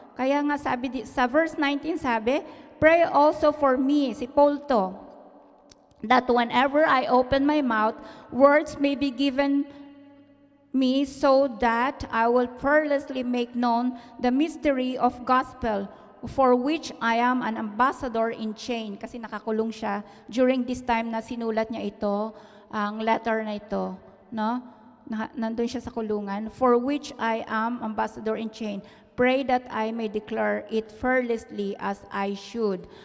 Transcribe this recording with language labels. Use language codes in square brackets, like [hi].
[tl] Kaya nga sabi sa verse 19 sabi, [en] pray also for me. [tl] Si Paul to. [en] that whenever I open my mouth, words may be given me so that I will fearlessly make known the mystery of gospel for which I am an ambassador in chain. [tl] Kasi nakakulong siya [en] during this time [tl] na sinulat niya ito, ang letter na ito, no? Nandun siya sa kulungan, [en] for which I am ambassador in chain. Pray that I may declare it fearlessly as I should.